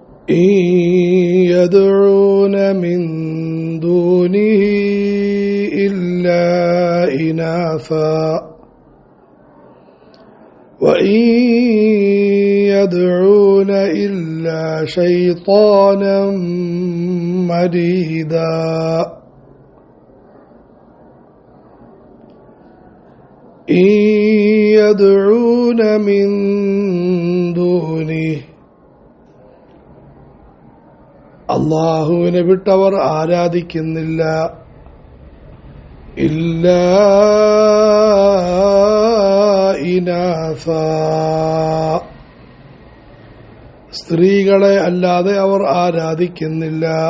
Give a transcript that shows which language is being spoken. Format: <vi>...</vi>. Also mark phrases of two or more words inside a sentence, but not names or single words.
<ar>إن يدعون من دونه إلا إناثا وإن يدعون إلا شيطانا مريدا إن يدعون من</ar> <ml>دونه അല്ലാഹുവിനെ വിട്ടവർ ആരാധിക്കുന്നില്ല</ml> <ar>إلا إناثا,</ar> <ml>സ്ത്രീകളെ അല്ലാതെ അവർ ആരാധിക്കുന്നില്ല.</ml>